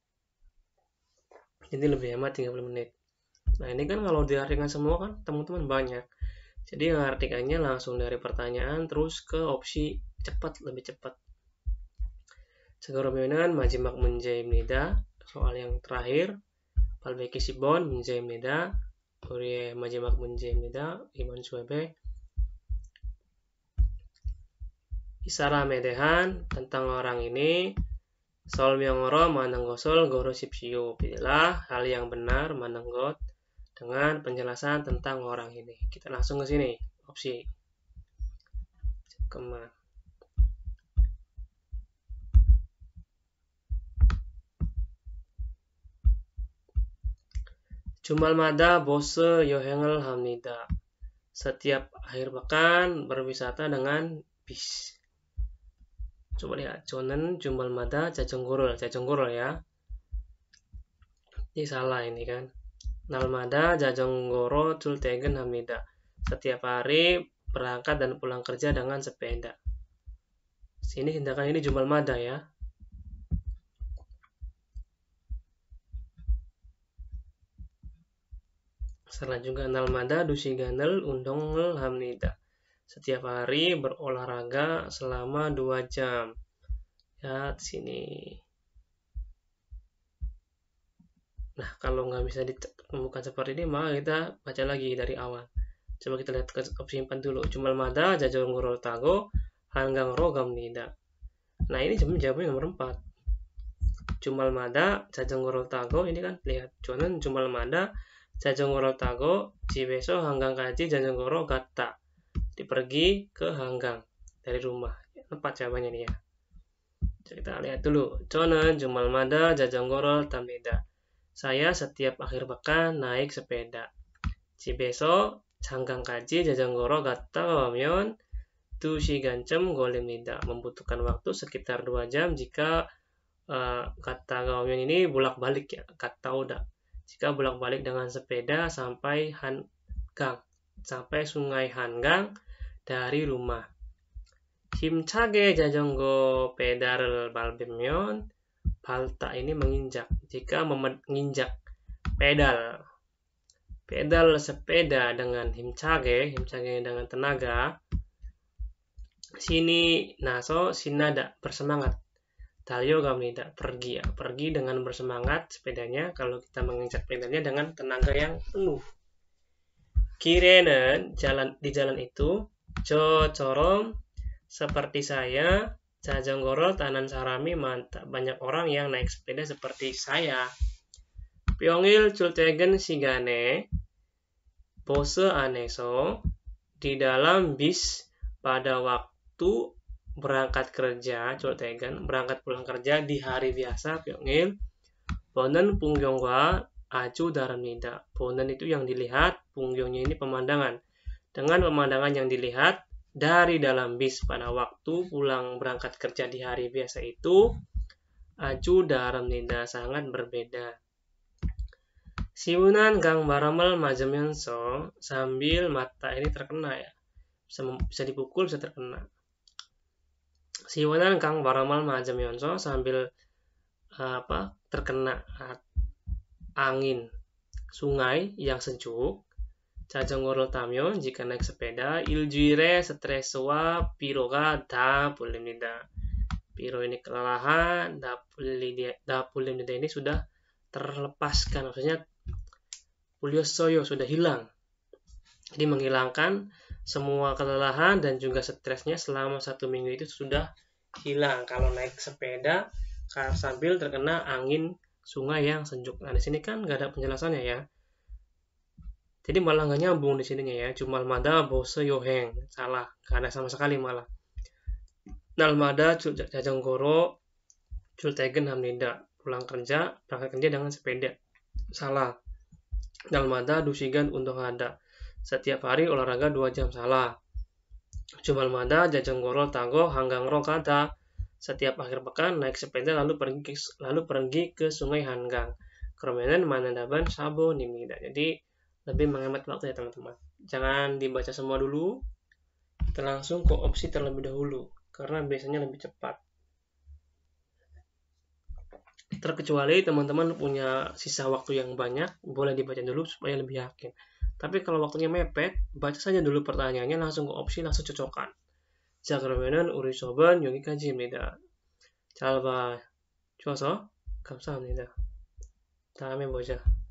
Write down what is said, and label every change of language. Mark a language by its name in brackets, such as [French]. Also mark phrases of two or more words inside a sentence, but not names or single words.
[Indonesian] Jadi lebih hemat 30 menit. Nah, ini kan kalau diartikan semua kan teman-teman banyak. Jadi artikannya langsung dari pertanyaan terus ke opsi cepat, lebih cepat. [Korean] 그러면은 마지막 문제입니다. [Indonesian] soal yang terakhir. [Korean] 820번 문제입니다. 우리의 마지막 문제입니다. 이번 수업에 이 사람에 대한 [Indonesian] tentang orang ini [Korean] 설명으로 많은 것을 고르십시오. [Indonesian] Pilihlah hal yang benar menenggot dengan penjelasan tentang orang ini. Kita langsung ke sini. Opsi. [Korean] 잠깐만. 주말마다 보스 여행을 합니다. [Indonesian] Setiap akhir pekan berwisata dengan bis. Coba lihat. [Korean] 저는 주말마다 자전거를 ya. [Indonesian] Ini salah ini kan. [Korean] 날마다 자전거로 출퇴근합니다. [Indonesian] Setiap hari berangkat dan pulang kerja dengan sepeda. Sini tindakan ini 주말마다 ya. Salah juga. [Korean] 날마다 2시간을 운동을 합니다. [Indonesian] Setiap hari berolahraga selama 2 jam. Ya, di sini. Nah, kalau nggak bisa ditemukan seperti ini, maka kita baca lagi dari awal. Coba kita lihat ke opsi 4 dulu. [Korean] 주말마다 자전거를 타고 한강으로 갑니다. [Indonesian] Nah, ini jawabannya nomor 4. [Korean] 주말마다 자전거를 타고, [Indonesian] ini kan lihat. [Korean] 저는 주말마다 자전거를 타고 집에서 한강까지 자전거로 갔다. [Indonesian] Pergi ke Hanggang dari rumah. 4 jawabannya nih ya. Kita lihat dulu. [Korean] 저는 주말마다 자전거를 탑니다. [Indonesian] Saya setiap akhir pekan naik sepeda. [Korean] 집에서 한강까지 자전거로 갔다 오면 2시간쯤 걸립니다. [Indonesian] Membutuhkan waktu sekitar 2 jam jika [Korean] 갔다 오면 [Indonesian] ini bolak-balik ya. [Korean] 갔다 오다. [Indonesian] Jika bolak-balik dengan sepeda sampai Hanggang, sampai sungai Hanggang dari rumah. [Korean] 힘차게 자전거 페달을 밟으면 밟다 [Indonesian] ini menginjak. Jika menginjak pedal sepeda dengan 힘차게 dengan tenaga. Sini naso sinada bersemangat. 달려갑니다. pergi ya. Pergi dengan bersemangat sepedanya kalau kita menginjak pedalnya dengan tenaga yang penuh. [Korean] 길에는 [Indonesian] di jalan itu [Korean] 저처럼 [Indonesian] seperti saya [Korean] 자전거를 타는 사람이 많다. [Indonesian] Banyak orang yang naik sepeda seperti saya. [Korean] 평일 출퇴근 시간에 버스 안에서 [Indonesian] di dalam bis pada waktu berangkat kerja, 출퇴근, berangkat pulang kerja di hari biasa, [Korean] 평일, 보는 풍경과 아주 다릅니다. [Indonesian] 보는 itu yang dilihat, 풍경nya ini pemandangan. Dengan pemandangan yang dilihat dari dalam bis pada waktu pulang berangkat kerja di hari biasa itu, [Korean] 아주 다릅니다. [Indonesian] Sangat berbeda. [Korean] 시원한 강바람을 맞으면서 [Indonesian] sambil mata ini terkena ya. Bisa dipukul, bisa terkena. [Korean] 시원한 강바람을 맞으면서 [Indonesian] sambil terkena angin sungai yang sejuk. [Korean] 자전거를 타면 [Indonesian] jika naik sepeda [Korean] 일주일의 스트레스와 피로가 다 풀립니다. [Indonesian] 피로 ini kelelahan, [Korean] 다 풀립니다 [Indonesian] ini sudah terlepaskan, maksudnya 풀렸어요 sudah hilang. Jadi menghilangkan semua kelelahan dan juga stresnya selama 1 minggu itu sudah hilang kalau naik sepeda sambil terkena angin sungai yang sejuk. Nah, di sini kan nggak ada penjelasannya ya. Jadi malah nggak nyambung di sininya ya. [Korean] 주말마다 버스 여행. [Indonesian] Salah, nggak ada sama sekali malah. [Korean] 날마다 자전거로 출퇴근합니다. [Indonesian] Pulang kerja, berangkat kerja dengan sepeda. Salah. [Korean] 날마다 2시간 운동하다. [Indonesian] Setiap hari olahraga 2 jam. Salah. [Korean] 주말마다 자전거를 타고 한강으로 가다. [Indonesian] Setiap akhir pekan naik sepeda lalu pergi ke sungai Hanggang. [Korean] 그러면은 많은 답은 4번입니다. [Indonesian] Jadi lebih menghemat waktu ya teman-teman. Jangan dibaca semua dulu. Kita langsung ke opsi terlebih dahulu karena biasanya lebih cepat. Terkecuali teman-teman punya sisa waktu yang banyak, boleh dibaca dulu supaya lebih yakin. Tapi kalau waktunya mepet, baca saja dulu pertanyaannya, langsung ke opsi, langsung cocokkan. [Korean] 자, 그러면은 우리 수업은 여기까지입니다. 잘 봐주셔서 감사합니다. 다음에 보자.